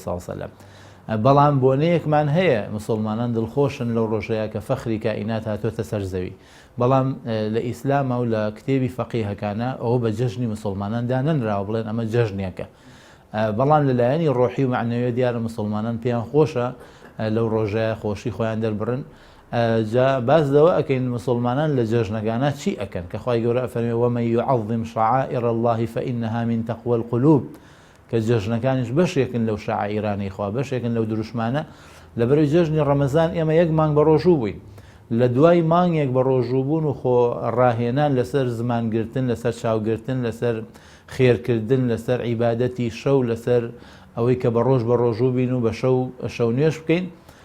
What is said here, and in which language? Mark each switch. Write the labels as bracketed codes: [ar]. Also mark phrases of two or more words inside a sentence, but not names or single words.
[ckb] ساڵ سەلەم بەڵام بۆنەیەکمان هەیە مسلمانان دڵخۆشن لەو ڕۆژەیە کە فەخری کائینات هاتۆتە سەر زەوی بەڵام لە ئیسلامە و لە کتێبی فەقیهەکانە ئەوە بە جەژنی مسلمانان دانەنراوە بڵێن ئەمە جەژنێکە بەڵام لەلایەنی ڕۆحی و معنەویە دیارە مسلمانان پێیان خۆشە لەو ڕۆژەیە خۆشی خۆیان دەربڕن جا باز لەوە ئەکەین مسلمانان لە جەژنەکانە چی ئەکەن کە خوای گەورە ئەفەرمێ [ar] ومن يعظم شعائر الله فإنها من تقوى القلوب [ckb] کە جەژنەکانیش بەشێکن لەو شعائیرانەی خوا بەشێکن لەو دروشمانە لەبەرەوەی جەژنی ڕەمەزان ئێمە یەک مانگ بە ڕۆژوو بووین لە دوای مانگێک بە ڕۆژووبوون و خۆ ڕاهێنان لەسەر زمانگرتن لەسەر چاوگرتن لەسەر خێرکردن لەسەر عیبادەتی شەو لەسەر ئەوەی کە بە ڕۆژ بە ڕۆژوو بین و بە شەو نوێش بکەین